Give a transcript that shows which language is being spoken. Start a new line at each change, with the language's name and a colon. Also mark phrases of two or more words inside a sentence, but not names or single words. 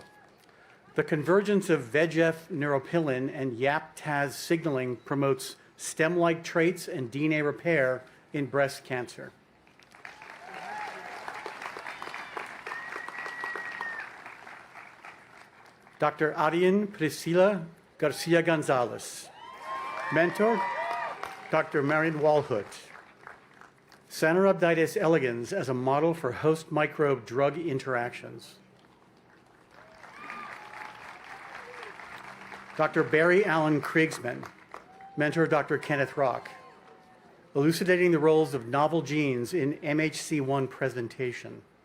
English: The convergence of VEGF neuropilin and YAP-TAZ signaling promotes stem-like traits and DNA repair in breast cancer. Dr. Ariane Priscila Garcia Gonzalez. Mentor, Dr. Marion Walhut. Caenorhabditis elegans as a model for host microbe drug interactions. Dr. Barry Allen Kriegsman, mentor Dr. Kenneth Rock, elucidating the roles of novel genes in MHC1 presentation.